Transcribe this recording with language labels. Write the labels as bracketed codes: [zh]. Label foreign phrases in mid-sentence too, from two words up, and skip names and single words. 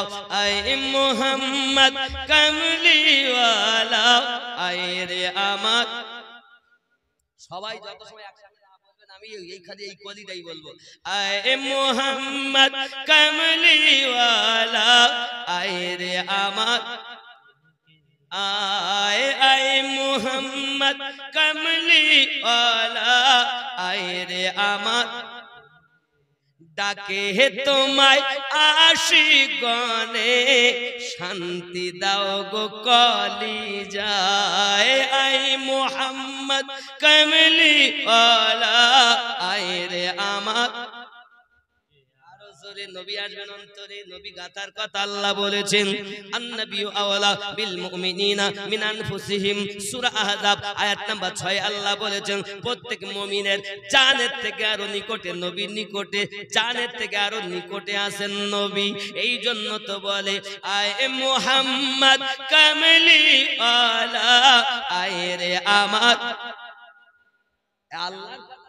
[bn] আয় মুহাম্মদ কামলিওয়ালা, আয় রে আমার। সবাই যত সময় একসাথে না বলবেন আমি এই খালি এই কলিটাই বলবো। আয় মুহাম্মদ কামলিওয়ালা, আয় রে আমার, আয় আয় মুহাম্মদ কমলি ওয়ালা, আয় রে আমার। ডাকে তোমায় আশিকগণে শান্তি দাও গো কলিজায় আই মুহাম্মদ কামলি ওয়ালা আয় রে আমার নবী আসবেন অন্তরে নবী গাতার কথা আল্লাহ বলেছেন [ar] النبي أولى بالمؤمنين من أنفسهم [bn] সূরা আহজাব আয়াত নাম্বার 6 আল্লাহ বলেছেন প্রত্যেক মুমিনের জানের থেকে আরো নিকটে নবীর নিকটে জানের থেকে আরো নিকটে আছেন নবী এই জন্য তো বলে আয় মুহাম্মদ কামলি ওয়ালা আয় রে আমার আল্লাহর